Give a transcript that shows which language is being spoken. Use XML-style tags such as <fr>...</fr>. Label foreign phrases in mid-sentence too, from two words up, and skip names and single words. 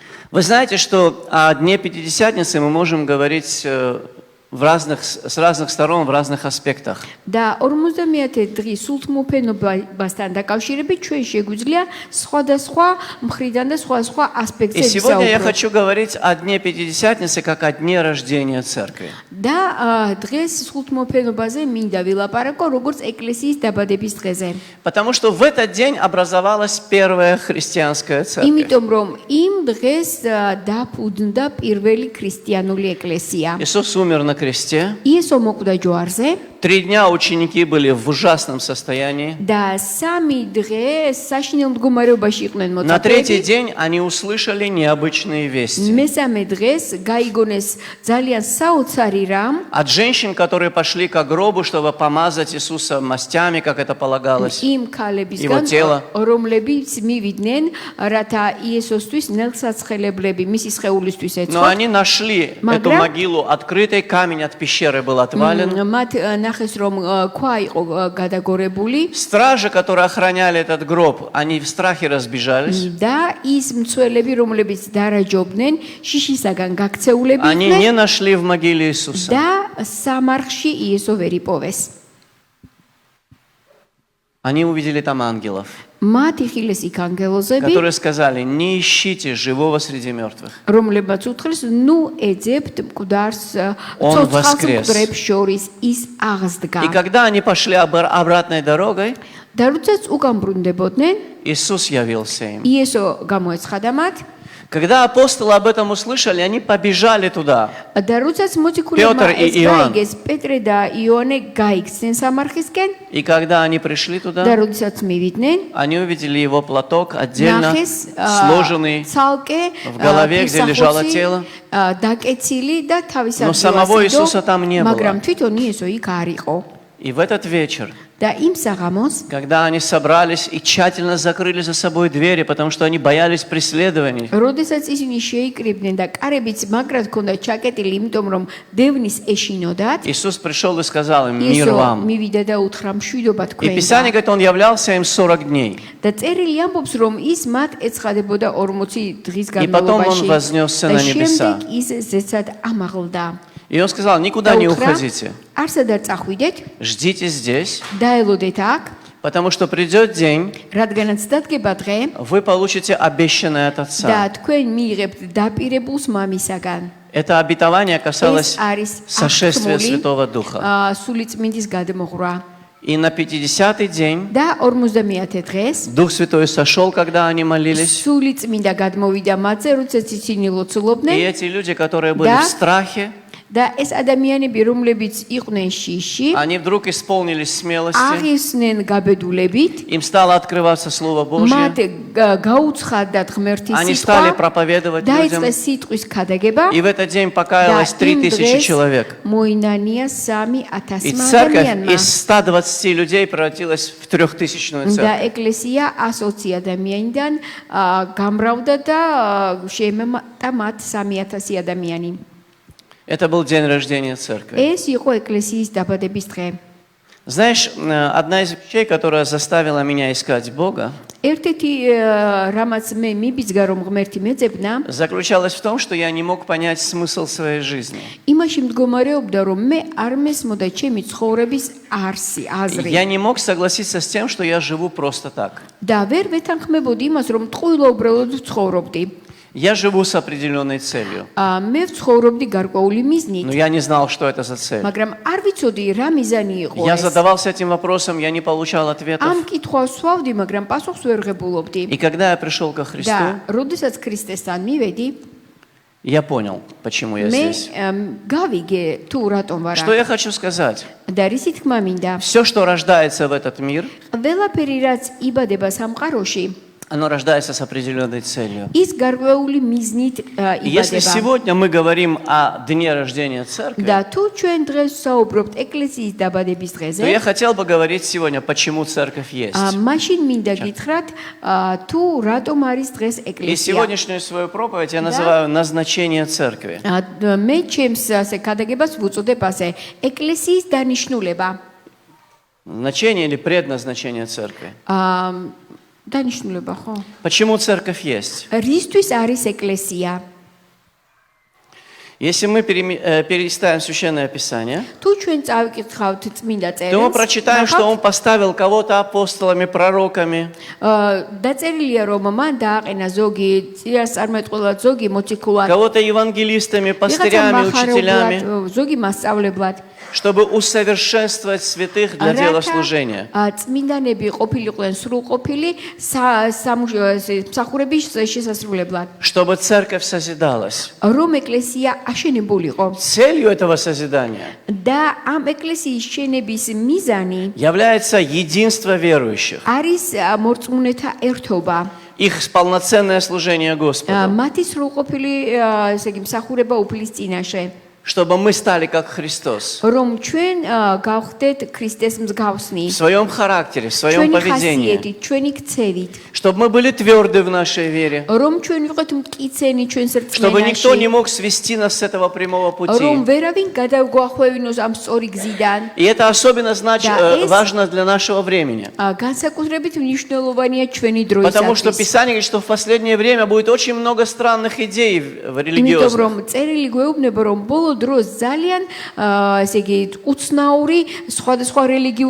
<ru>Вы знаете, что о Дне Пятидесятницы мы можем говорить с разных сторон, в разных аспектах.</ru> <ka>და 50-ე დღის სულთმოფენობასთან დაკავშირებით ჩვენ შეგვიძლია სხვადასხვა მხრიდან და სხვადასხვა</ka> <ru>И</ru> <ka>ასპექტზე</ka> <ru>сегодня я</ru> <ka>ვისაუბროთ.</ka> <ru>хочу говорить о Дне Пятидесятницы как о дне рождения церкви.</ru> <ka>და დღეს სულთმოფენობაზე მინდა ვილაპარაკო როგორც ეკლესიის დაბადების დღეზე.</ka> <ru>Потому что в этот день образовалась первая христианская церковь.</ru> <ka>იმიტომ რომ იმ დღეს დაფუძნდა პირველი ქრისტიანული ეკლესია.</ka> <ru>Иисус умер на кресте.</ru> <ka>იესო მოკვდა ჯვარზე</ka> <ru>3 дня ученики были в ужасном состоянии.</ru> <ka>და 3 დღე საშინელ მდგომარეობაში იყვნენ</ka> <ru>На третий</ru> <ka>მოწაფეები.</ka> <ru>день они услышали необычные вести.</ru> <ka>მესამე დღეს გაიგონეს ძალიან საოცარი რამ.</ka> <ru>От женщин, которые пошли к гробу, чтобы помазать Иисуса мастями, как это полагалось.</ru> <ka>იმ</ka> <ru>Его</ru> <ka>ქალებისგან</ka> <ru>тело.</ru> <ka>რომლებიც მივიდნენ რათა იესოსთვის ნელსაცხელებლები მისი სხეულისთვის</ka> <ru>Но</ru> <ka>ეწყოთ.</ka> <ru>они нашли эту</ru> <ka>Მაგრამ-</ka> <ru>могилу открытой, камень от пещеры был отвален.</ru> <ka>მათ ნახეს რომ ქვა იყო გადაგორებული</ka> <ru>Стражи, которые охраняли этот гроб, они в страхе разбежались.</ru> <ka>და ის მცველები რომლებიც დარაჯობდნენ შიშისაგან გაქცეულები</ka> <ru>Они</ru> <ka>იყვნენ</ka> <ru>не нашли в могиле Иисуса.</ru> <ka>და სამარხში იესო ვერ იპოვეს.</ka> <ru>Они увидели там ангелов,</ru> <ka>მათ იხილეს იქ ანგელოზები</ka> <ru>которые сказали: не ищите живого среди мертвых.</ru> <ka>რომლებმაც უთხრეს ნუ ეძებთ მკვდარს</ka> <ru>Он</ru> <ka>ცოცხალს</ka> <ru>воскрес.</ru> <ka>მკვდრებს შორის ის აღსდგა</ka> <ru>И когда они пошли обратной дорогой,</ru> <ka>და როდესაც უკან ბრუნდებოდნენ</ka> <ru>Иисус явился им.</ru> <ka>იესო გამოეცხადა მათ</ka> <ru>Когда апостолы об этом услышали, они побежали туда.</ru> <ka>და როდესაც მოციქულებმა პეტრე ეს იოანე. გაიგეს პეტრე და იოანე გაიქცნენ სამარხისკენ</ka> <ru>И когда они пришли</ru> <ka>და</ka> <ru>туда,</ru> <ka>როდესაც მივიდნენ</ka> <ru>они увидели его платок отдельно,</ru> <ka>ნახეს</ka> <ru>сложенный.</ru> <ka>ცალკე</ka> <ru>в голове, где лежало</ru> <ka>ფირსახოცი,</ka> <ru>тело.</ru> <ka>დაკეცილი და თავის</ka> <ru>Но самого Иисуса там не было.</ru> <ka>მაგრამ თვითონ იესო იქ არ იყო</ka> <ru>И в этот вечер,</ru> <ka>და იმ საღამოს</ka> <ru>когда они собрались и тщательно закрыли за собой двери, потому что они боялись преследований,</ru> <ka>როდესაც ისინი შეიკრიბნენ და კარებიც მაგრად ჰქონდა ჩაკეტილი, იმიტომ რომ დევნის ეშინოდათ,</ka> <ru>Иисус пришел и сказал им: мир</ru> <ka>იესო</ka> <ru>вам.</ru> <ka>მივიდა და უთხრა მშვიდობა</ka> <ru>И Писание</ru> <ka>თქვენ.</ka> <ru>говорит, он являлся им 40 дней.</ru> <ka>და წერილი ამბობს, რომ ის მათ ეცხადებოდა 40 დღის</ka> <ru>И потом он</ru> <ka>განმავლობაში.</ka> <ru>вознесся</ru> <ka>და</ka> <ru>на небеса.</ru> <ka>შემდეგ ის ზეცად ამაღლდა.</ka> <ru>И он сказал: никуда</ru> <ka>და</ka> <ru>не</ru> <ka>უთხრა,</ka> <ru>уходите,</ru> <ka>არსად არ წახვიდეთ,</ka> <ru>ждите здесь,</ru> <ka>დაელოდეთ აქ,</ka> <ru>потому что придет день,</ru> <ka>რადგანაც დადგება დღე</ka> <ru>вы получите обещанное от</ru> <ka>და</ka> <ru>Отца.</ru> <ka>თქვენ მიიღებთ დაპირებულს მამისაგან.</ka> <ru>Это обетование</ru> <ka>ეს</ka> <ru>касалось</ru> <ka>არის</ka> <ru>сошествия</ru> <ka>აღთქმული,</ka> <ru>Святого Духа.</ru> <ka>სულიწმინდის გადმოღრა.</ka> <ru>И на 50-й день</ru> <ka>და 50-ე დღეს</ka> <ru>Дух Святой сошел, когда они молились.</ru> <ka>სულიწმინდა გადმოვიდა მათზე, როდესაც ისინი</ka> <ru>И</ru> <ka>ლოცულობდნენ</ka> <ru>эти люди, которые были Да. в страхе,</ru> <ka>და ეს ადამიანები, რომლებიც იყვნენ შიში,</ka> <ru>они вдруг исполнились смелости.</ru> <ka>აღისნენ გაბედულებით,</ka> <ru>Им стало открываться Слово</ru> <ka>მათ</ka> <ru>Божье.</ru> <ka>გაუცხადდათ ღმერთის</ka> <ru>Они стали</ru> <ka>სიტყვა,</ka> <ru>проповедовать людям.</ru> <ka>დაიწყეს სიტყვის ქადაგება</ka> <ru>И в этот день</ru> <ka>და</ka> <ru>покаялось</ru> <ka>იმ 3000 დღეს</ka> <ru>человек.</ru> <ka>მოინანია</ka> <ru>И 3000 церковь</ru> <ka>ადამიანმა.</ka> <ru>из 120 людей превратилась в 3000-ную</ru> <ka>და</ka> <ru>церковь.</ru> <ka>ეკლესია 120 ადამიანიდან გამრავდა და შეემატა მათ 3000 ადამიანი.</ka> <ru>Это был день рождения церкви.</ru> <ka>ეს იყო ეკლესიის დაბადების დღე.</ka> <ru>Знаешь, одна из вещей, которая заставила меня искать Бога,</ru> <ka>ერთ-ერთი რამაც მე მიბიძგა რომ ღმერთი მეძებნა,</ka> <ru>заключалась в том, что я не мог понять смысл своей жизни.</ru> <ka>იმაში მდგომარეობდა რომ მე არ მესმოდა ჩემი ცხოვრების აზრი</ka> <ru>Я не мог согласиться с тем, что я живу просто так.</ru> <ka>და ვერ ვეთანხმებოდი იმას რომ ტყუილობრივად ვცხოვრობდი.</ka> <ru>Я живу с определенной целью.</ru> <ka>მე ვცხოვრობდი გარკვეული მიზნით,</ka> <ru>Но я не знал, что это за цель.</ru> <ka>მაგრამ არ ვიცოდი რა მიზანი იყო</ka> <ru>Я</ru> <ka>ეს.</ka> <ru>задавался этим вопросом, я не получал ответов.</ru> <ka>ამ კითხვას ვსვავდი, მაგრამ пасუხს ვერ ღებულობდი.</ka> <ru>И когда я пришел ко</ru> <ka>და</ka> <ru>Христу,</ru> <ka>როდესაც ქრისტესთან მივედი,</ka> <ru>я понял, почему я</ru> <ka>მე</ka> <ru>здесь.</ru> <ka>გავიგე თუ რატომ ვარ</ka> <ru>Что</ru> <ka>აქ.</ka> <ru>я хочу сказать?</ru> <ka>და რისი თქმა მინდა,</ka> <ru>Все, что рождается в этот мир,</ru> <ka>ყველაფერი რაც იბადება სამყაროში,</ka> <ru>оно рождается с определенной целью.</ru> <ka>ის გარკვეული მიზნით</ka> <ru>И если</ru> <ka>იბადება.</ka> <ru>сегодня мы говорим о дне рождения церкви,</ru> <ka>და თუ ჩვენ დღეს ვსაუბრობთ ეკლესიის დაბადების დღეზე,</ka> <ru>то я хотел бы говорить сегодня, почему церковь есть.</ru> <ka>მაშინ მინდა გითხრათ, თუ რატომ არის დღეს</ka> <ru>И</ru> <ka>ეკლესია.</ka> <ru>сегодняшнюю свою проповедь я называю «Назначение церкви».</ru> <ka>მე ჩემს ასე გადაგებას ვუწოდებ ასე, ეკლესიის დანიშნულება.</ka> <ru>Значение или предназначение церкви.</ru> <ka>დანიშნულება ხო?</ka> <ru>Почему церковь есть?</ru> <ka>რისთვის არის ეკლესია?</ka> <ru>Если мы перелистаем Священное Писание,</ru> <ka>თუ ჩვენ წავიკითხავთ წმინდა</ka> <ru>то мы</ru> <ka>წერილს,</ka> <ru>прочитаем, что Он поставил кого-то апостолами, пророками,</ru> <ka>დაწერილია რომ მან დააყენა ზოგი წინასწარმეტყველად, ზოგი მოციქულად,</ka> <ru>кого-то евангелистами, пастырями, учителями,</ru> <ka>ზოგი მასწავლებლად.</ka> <ru>чтобы усовершенствовать святых для дела служения.</ru> <ka>წმინდანები ყოფილიყვნენ სრულყოფილი მსახურების შესასრულებლად.</ka> <ru>Чтобы церковь созидалась.</ru> <ka>რომ ეკლესია აშენებულიყო.</ka> <ru>Целью этого созидания</ru> <ka>და ამ ეკლესიის შენების მიზანი</ka> <ru>является единство верующих,</ru> <ka>არის მორწმუნეთა ერთობა.</ka> <ru>их полноценное служение Господу,</ru> <ka>მათი სრულყოფილი ესე იგი მსახურება უფლის წინაშე.</ka> <ru>чтобы мы стали как Христос</ru> <ka>რომ ჩვენ გავხდეთ ქრისტეს მსგავსნი.</ka> <ru>в своем характере, в своем</ru> <ka>ჩვენი</ka> <ru>поведении,</ru> <ka>ხასიათით, ჩვენი ქცევით.</ka> <ru>чтобы мы были тверды в нашей вере,</ru> <ka>რომ ჩვენ ვიყოთ მტკიცენი ჩვენს</ka> <ru>чтобы никто не</ru> <ka>რწმენაში.</ka> <ru>мог свести нас с этого прямого</ru> <ka>რომ</ka> <ru>пути.</ru> <ka>ვერავინ გადავგვახვევინოს ამ სწორი გზიდან.</ka> <ru>И это особенно Да, важно для нашего времени.</ru> <ka>განსაკუთრებით მნიშვნელოვანია ჩვენი</ka> <ru>Потому что</ru> <ka>დროისათვის.</ka> <ru>Писание говорит, что в последнее время будет очень много странных идей</ru> <ka>იმიტომ</ka> <ru>в религиозных.</ru> <ka>რომ წერილი გვეუბნება რომ ბოლო დროს ძალიან ესე იგი უცნაური სხვადასხვა რელიგიური</ka>